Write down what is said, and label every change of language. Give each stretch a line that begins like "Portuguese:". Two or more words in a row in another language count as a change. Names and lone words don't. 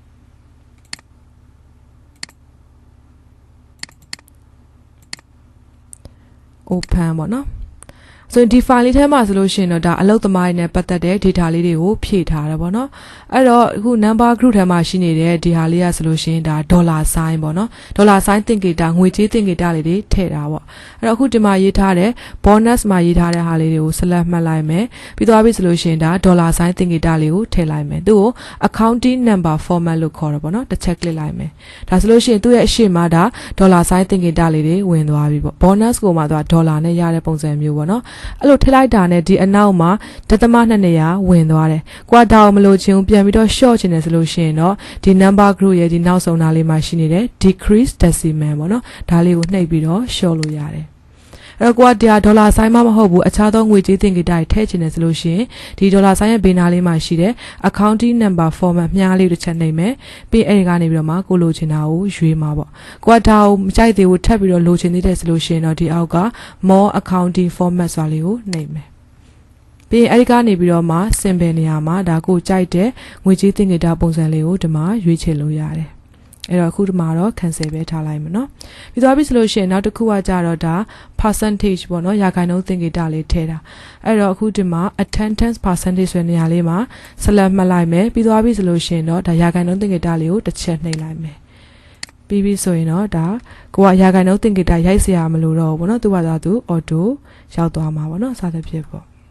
Burmese: open ပေါ့နော်ဆိုရင်ဒီ file လေးထဲမှာဆိုလို့ရှိရင်တော့ဒါအလုပ်သမားတွေနဲ့ပတ်သက်တဲ့ data လေးတွေကိုဖြည့်ထားတယ်ပေါ့နော်အဲ့တော့အခု
English: number group
Burmese: ထဲမှာရှိနေတဲ့ဒီဟာလေးကဆိုလို့ရှိရင်ဒါ
English: dollar sign
Burmese: ပေါ့နော်
English: dollar sign
Burmese: သင်္ကေတငွေကြေးသင်္ကေတလေးတွေထည့်တာပေါ့အဲ့တော့အခု ဒီမှာရေးထားတဲ့ bonus မှာရေးထားတဲ့ဟာလေးတွေကို select မှတ်လိုက်မယ်ပြီးသွားပြီဆိုလို့ရှိရင်ဒါ
English: dollar sign
Burmese: သင်္ကေတလေးကိုထည့်လိုက်မယ်သူ့ကို
English: accounting number format
Burmese: လို့ခေါ်တယ်ပေါ့နော်တစ်ချက် click လိုက်မယ်ဒါဆိုလို့ရှိရင်သူ့ရဲ့အရှိမဒါ
English: dollar sign
Burmese: သင်္ကေတလေးတွေဝင်သွားပြီပေါ့ bonus ကိုမှသူက dollar နဲ့ရတဲ့ပုံစံမျိုးပေါ့နော်အဲ့လိုထည့်လိုက်တာနဲ့ဒီအ နောက်မှာဒသမ200ဝင်သွားတယ်။ကွာဒါကိုမလို့ချင်းပြန်ပြီးတော့ short ချင်တယ်ဆိုလို့ရှိရင်တော့ဒီ
English: number group
Burmese: ရဲ့ဒီနောက်ဆုံးသားလေးမှာရှိနေတဲ့
English: decrease decimal
Burmese: ပေါ့နော်။ဒါလေးကိုနှိပ်ပြီးတော့ short လို့ရတယ်။အဲ့တော့ကွာဒီဒေါ်လာဆိုင်မှမဟုတ်ဘူးအခြားသောငွေကြေး သင်္ကေတတွေထည့်ချင်တယ်ဆိုလို့ရှိရင်ဒီဒေါ်လာဆိုင်ရဲ့ဘေးနားလေးမှာရှိတဲ့
English: accounting number format
Burmese: မြားလေးတစ်ချက်နှိပ်မယ်။ပြီးအဲ့ဒီကနေပြီးတော့မှကိုလိုချင်တာကိုရွေးမှာပေါ့။ကွာဒါကိုမကြိုက်သေးဘူးထပ်ပြီး တော့လိုချင်သေးတယ်ဆိုလို့ရှိရင်တော့ဒီအောက်က
English: more accounting format
Burmese: ဆိုတာလေးကိုနှိပ်မယ်။ပြီးအဲ့ဒီကနေပြီးတော့မှ symbol နေရာမှာဒါကိုကြိုက်တဲ့ငွေကြေးသင်္ကေတ ပုံစံလေးကိုဒီမှာရွေးချယ်လို့ရတယ်။အဲ့တော့အခုဒီမှာတော့ cancel ပဲထားလိုက်မယ်နော်ပြီးသွားပြီဆိုလို့ရှိရင်နောက်တစ်ခုကကြတော့ဒါ percentage ပေါ့နော်ရာခိုင်နှုန်းသင်္ကေတလေးထည့်တာအဲ့တော့အခုဒီမှာ
English: attendance percentage
Burmese: ဆိုတဲ့နေရာလေးမှာ select မှတ်လိုက်မယ်ပြီးသွားပြီဆိုလို့ရှိရင်တော့ဒါရာခိုင်နှုန်းသင်္ကေတလေးကိုတစ်ချက်နှိပ်လိုက်မယ်ပြီးပြီဆိုရင်တော့ဒါကိုကရာခိုင်နှုန်းသင်္ကေတရိုက်เสียရမလို့တော့ဘူးပေါ့နော်သူကသာသူ auto ရောက်သွားမှာပေါ့နော်စသဖြင့်ပေါ့